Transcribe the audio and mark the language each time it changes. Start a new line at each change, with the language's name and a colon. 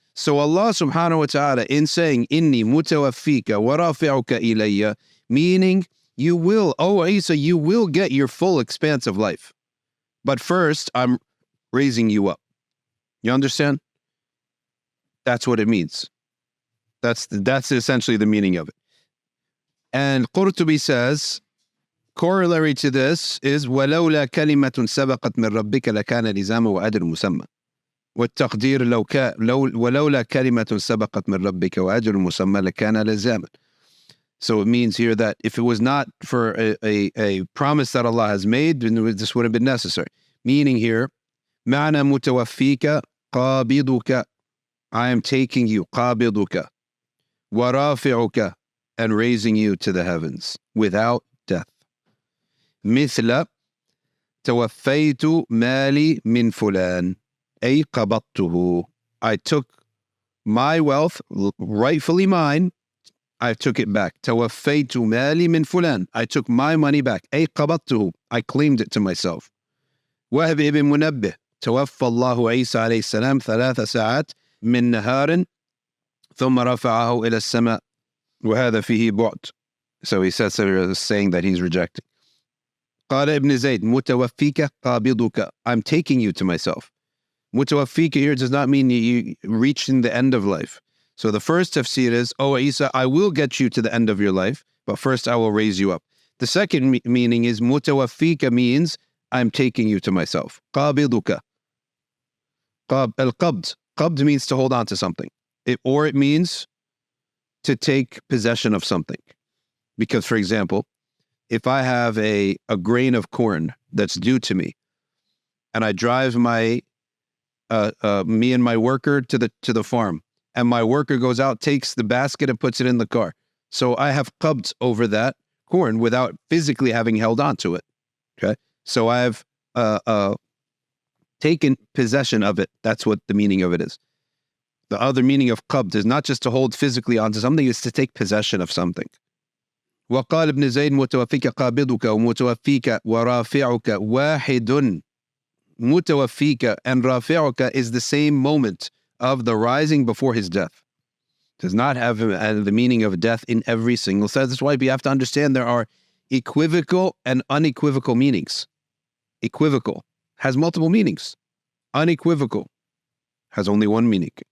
English: So Allah subhanahu wa ta'ala, in saying
Arabic: inni mutawaffika wa rafi'uka ilayya,
English: meaning you will, oh Isa, you will get your full expanse of life. But first, I'm raising you up. You understand? That's what it means. That's essentially the meaning of it. And Qurtubi says, corollary to this is
Arabic: وَلَوْلَا كَلِمَةٌ سَبَقَتْ مِنْ رَبِّكَ لَكَانَ لِزَامًا وَأَجْرٌ مُسَمًّى وَالتَّقْدِيرُ وَلَوْلَا كَلِمَةٌ سَبَقَتْ مِنْ رَبِّكَ وَأَجْرٌ مُسَمًّى لَكَانَ لِزَامًا.
English: So it means here that if it was not for a promise that Allah has made, then this would have been necessary. Meaning here,
Arabic: مَعْنَى مُتَوَفِّيكَ قَابِضُكَ,
English: I am taking you,
Arabic: قَابِضُكَ, وَرَافِعُكَ,
English: and raising you to the heavens without death.
Arabic: مثل توفيت مالي من فلان أي قبضته,
English: I took my wealth, rightfully mine, I took it back.
Arabic: توفيت مالي من فلان,
English: I took my money back.
Arabic: أي قبضته,
English: I claimed it to myself.
Arabic: وهب ابن منبه توفى الله عيسى عليه السلام 3 ساعات من نهار ثم رفعه إلى السماء وهذا فيه بعد.
English: So he says, saying that he's rejecting.
Arabic: قال ابن زيد متوفيك قابضك,
English: I'm taking you to myself. Mutawaffika here does not mean you reaching the end of life. So the first tafsir is, oh Isa, I will get you to the end of your life, but first I will raise you up. The second meaning is mutawaffika means I'm taking you to myself.
Arabic: قابضك. Al-qabd.
English: Qabd means to hold on to something. Or it means to take possession of something. Because, for example, if I have a grain of corn that's due to me, and I drive me and my worker to the farm, and my worker goes out, takes the basket and puts it in the car. So I have qabd over that corn without physically having held on to it. Okay, so I've taken possession of it. That's what the meaning of it is. The other meaning of qabd is not just to hold physically onto something; it's to take possession of something.
Arabic: وقال ابن زيد متوفيك قابضك ومتوفيك ورافعك واحد.
English: Mutawaffika and rafi'uka is the same moment of the rising before his death. Does not have the meaning of death in every single sense. That's why we have to understand there are equivocal and unequivocal meanings. Equivocal has multiple meanings. Unequivocal has only one meaning.